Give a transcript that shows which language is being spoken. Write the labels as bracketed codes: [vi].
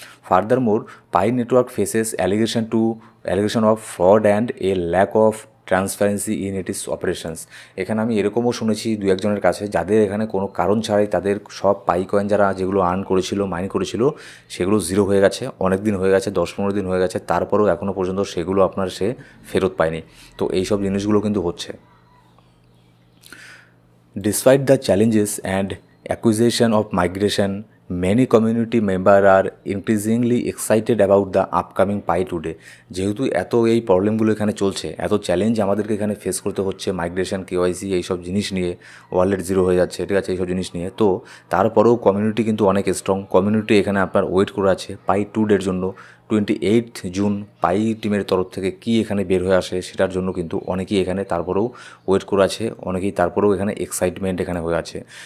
[en] Furthermore Pi network faces allegation of fraud and a lack of transparency in it is operations. [bn] এখানে আমি এরকমও শুনেছি দু একজনের কাছে, যাদের এখানে কোনো কারণ ছাড়াই তাদের সব পাই কয়েন যেগুলো আর্ন করেছিল, মাইন করেছিল, সেগুলো জিরো হয়ে গেছে, অনেক দিন হয়ে গেছে, 10-15 দিন হয়ে গেছে, তারপরেও এখনও পর্যন্ত সেগুলো সে ফেরত পায়নি। তো এইসব জিনিসগুলো কিন্তু হচ্ছে। [en] Despite the challenges and accusation of migration, many community members are increasingly excited about the upcoming Pi today। [bn] যেহেতু এই প্রবলেমগুলো এখানে চলছে, এত চ্যালেঞ্জ আমাদেরকে এখানে ফেস করতে হচ্ছে মাইগ্রেশন, কেওয়াইসি এইসব জিনিস নিয়ে, ওয়ালেট জিরো হয়ে যাচ্ছে, ঠিক আছে, এইসব জিনিস নিয়ে, তো তারপরেও কমিউনিটি কিন্তু অনেক স্ট্রং। কমিউনিটি এখানে আপনার ওয়েট করে আছে পাই টুডের জন্য। 28 জুন পাই টিমের তরফ থেকে কি এখানে বের হয়ে আসে সেটার জন্য কিন্তু অনেকেই এখানে তারপরেও ওয়েট করে আছে, অনেকেই তারপরেও এখানে এক্সাইটমেন্ট এখানে হয়ে আছে।